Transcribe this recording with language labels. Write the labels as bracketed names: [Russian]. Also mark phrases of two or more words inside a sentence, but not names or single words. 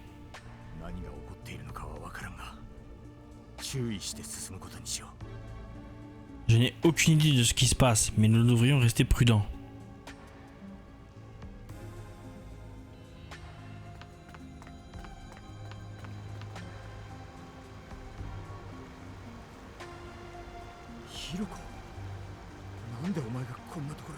[Japanese] 何が起こっているのかはわからんが、注意して進むことにしよう。 [French] Je n'ai aucune idée de ce qui se passe, mais nous devrions rester prudents. [Japanese] Hiroko, なんでお前がこんなところに。